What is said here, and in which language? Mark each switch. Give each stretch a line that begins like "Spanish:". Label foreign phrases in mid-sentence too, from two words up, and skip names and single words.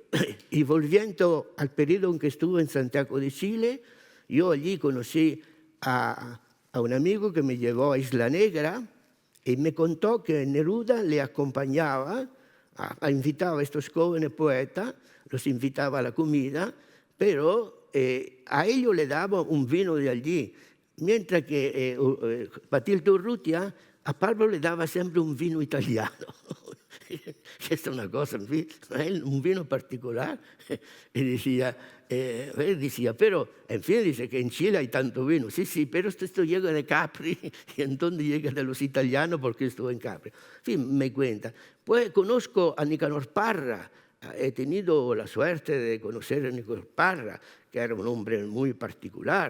Spanish: Y volviendo al periodo en que estuve en Santiago de Chile, yo allí conocí a un amigo que me llevó a Isla Negra y me contó que Neruda le acompañaba, invitaba a estos jóvenes poetas, los invitaba a la comida, pero a ellos le daba un vino de allí, mientras que Batilde Urrutia a Pablo le
Italian: dava sempre
Spanish: un vino italiano.
Italian: Questa è una cosa, un vino particolare.
Spanish: Y decía, él decía, pero, en fin, dice que en Chile hay tanto vino. Sí, sí, pero esto llega de Capri, y entonces llega de los italianos porque estuvo en Capri. En fin, me cuenta. Pues conozco a Nicanor Parra. He tenido la suerte de conocer a Nicanor Parra, que era un hombre muy particular.